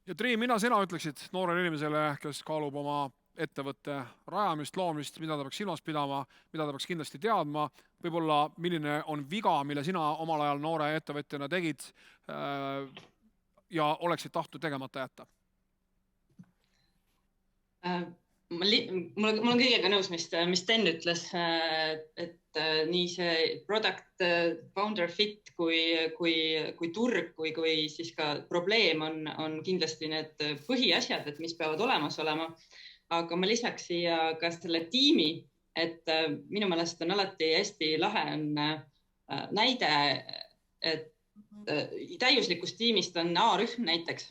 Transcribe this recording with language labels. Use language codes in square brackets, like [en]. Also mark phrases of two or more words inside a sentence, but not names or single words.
[et] Ja Triin, sina ütleksid noorele inimesele, kes kaalub oma ettevõtte rajamist, loomist, mida ta peaks silmas pidama, mida ta peaks kindlasti teadma, võib-olla milline on viga, mille sina omal ajal noore ettevõtjana tegid ja oleksid tahtnud tegemata jätta? Ma olen kõigega nõus, mis Sten ütles, et nii see [en] product founder fit [et] kui turg, kui siis ka probleem on kindlasti need põhiasjad, et mis peavad olemas olema. Aga ma lisaks siia ka selle tiimi, et minu meelest on alati hästi lahe on näide, et täiuslikust tiimist on A-rühm näiteks.